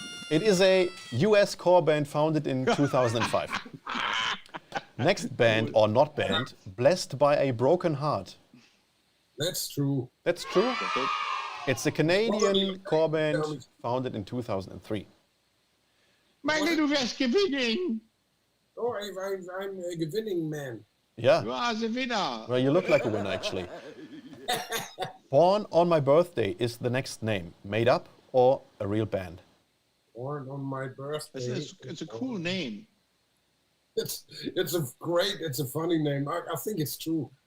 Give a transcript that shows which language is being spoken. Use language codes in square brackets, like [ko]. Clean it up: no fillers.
[en] It is a US core band founded in 2005. Next band, or not band, Blessed by a Broken Heart. That's true. That's true. It's a Canadian core band founded in 2003. [de] Michael, du wirst gewinnen. [en] Oh, I'm a winning man. Yeah. [de] Du hast [en] a winner. Well, you look like a winner, actually. Born on My Birthday is the next name. Made up or a real band? Born on my birthday. It's a cool name. It's a funny name. I think it's true.